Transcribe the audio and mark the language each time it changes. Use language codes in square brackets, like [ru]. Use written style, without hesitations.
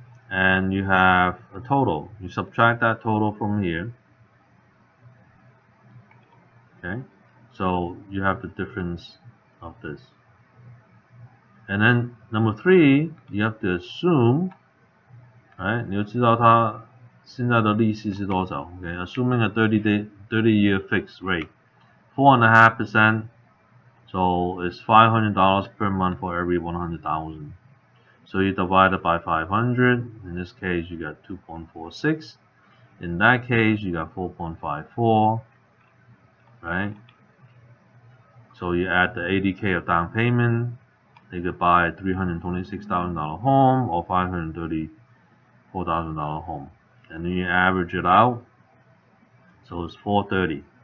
[en] And you have a total. You subtract that total from here, okay? So you have the difference of this. And then number three, you have to assume, right? [zh] 你要知道它现在的利息是多少 ？ [en] Okay, assuming a 30-year fixed rate, 4.5%. So it's $500 per month for every 100,000. So you divide it by 500. In this case, you got 2.46. In that case, you got 4.54, right? So you add the 80K of down payment. They could buy a $326,000 home or $534,000 home, and then you average it out. So it's 430.